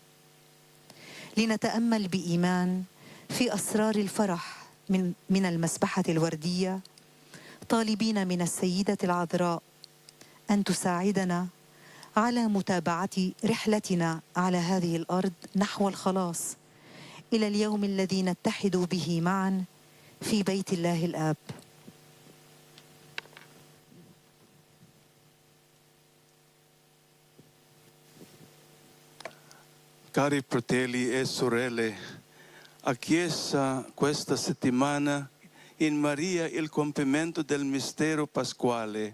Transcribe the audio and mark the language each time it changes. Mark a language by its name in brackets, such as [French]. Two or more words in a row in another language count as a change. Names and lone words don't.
[Arabic] لنتأمل بإيمان في أسرار الفرح من المسبحة الوردية، طالبين من السيدة العذراء أن تساعدنا على متابعة رحلتنا على هذه الأرض نحو الخلاص إلى اليوم الذي نتحد به معا في بيت الله الآب. [Italian] Cari fratelli e sorelle, a Chiesa questa settimana in Maria il compimento del mistero pasquale.